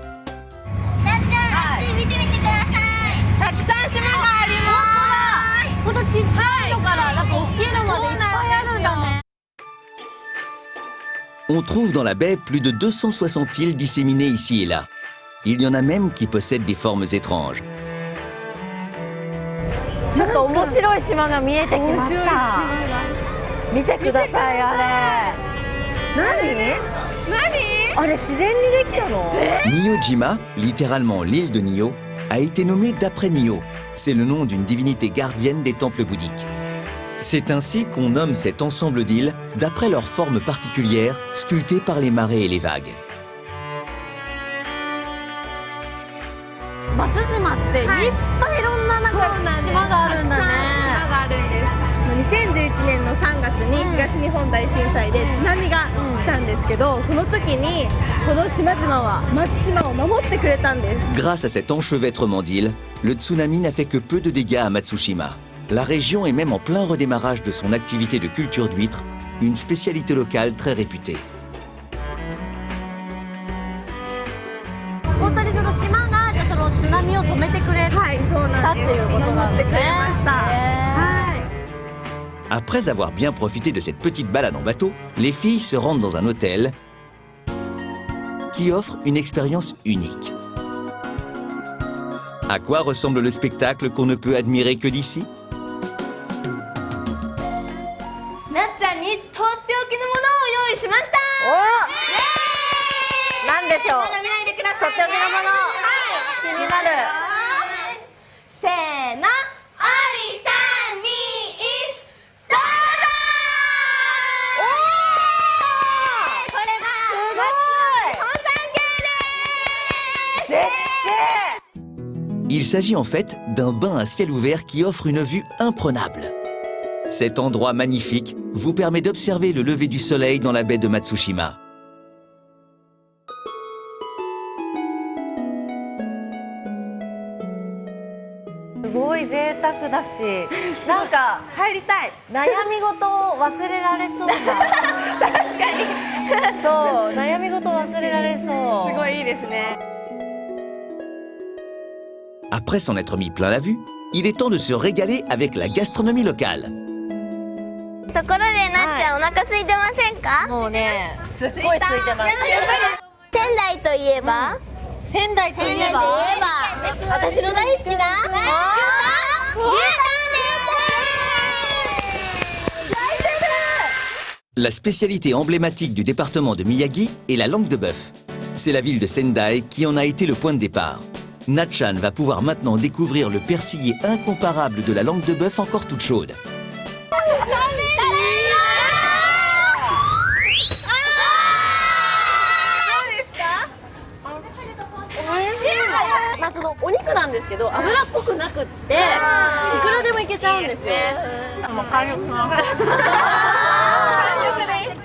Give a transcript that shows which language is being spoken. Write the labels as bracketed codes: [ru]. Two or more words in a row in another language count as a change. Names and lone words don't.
[fr] On trouve dans la baie plus de 260 îles disséminées ici et là. Il y en a même qui possèdent des formes étranges. [ja] ちょっと面白い島が見えてきました。見てください、あれ。何？あれ自然にできたの [fr] Niyojima, littéralement l'île de Nio, a été nommée d'après Nio. C'est le nom d'une divinité gardienne des temples bouddhiques. C'est ainsi qu'on nomme cet ensemble d'îles d'après leur forme particulière, sculptée par les marées et les vagues. [ja] 松島っていっぱいいろんな島があるんだね。 2011年の3月に東日本大震災で津波が来たんですけど、その時にこの島々は松島を守ってくれたんです。 [fr] Grâce à cet enchevêtrement d'îles, le tsunami n'a fait que peu de dégâts à Matsushima. La région est même en plein redémarrage de son activité de culture d'huîtres, une spécialité locale très réputée. [ja] 本当にその島がじゃあその津波を止めてくれたっていうことなんですね。 [fr] Après avoir bien profité de cette petite balade en bateau, les filles se rendent dans un hôtel qui offre une expérience unique. À quoi ressemble le spectacle qu'on ne peut admirer que d'ici? [ja] なっちゃんにとっておきのものを用意しました。なんでしょう。まだ見ないでくださいね。とっておきのもの。気になる。せーの。アリさんにどうぞ。これがすごい。本山系です。絶景。 [fr] Il s'agit en fait d'un bain à ciel ouvert qui offre une vue imprenable. Cet endroit magnifique vous permet d'observer le lever du soleil dans la baie de Matsushima. [ja] すごい贅沢だし、なんか入りたい。悩み事を忘れられそうな。確かに。そう、悩み事忘れられそう。すごいいいですね。 [fr] Après s'en être mis plein la vue, il est temps de se régaler avec la gastronomie locale. [ja] ところでなっちゃん、お腹空いてませんか？もうね、すっごい空いてます。仙台といえば？仙台といえば、私の大好きな牛タンです。 [fr] La spécialité emblématique du département de Miyagi est la langue de bœuf. C'est la ville de Sendai qui en a été le point de départ. Natchan va pouvoir maintenant découvrir le persillé incomparable de la langue de bœuf encore toute chaude. [ja] まあそのお肉なんですけど脂っこくなくっていくらでもいけちゃうんですよ。もう完食します。完食です。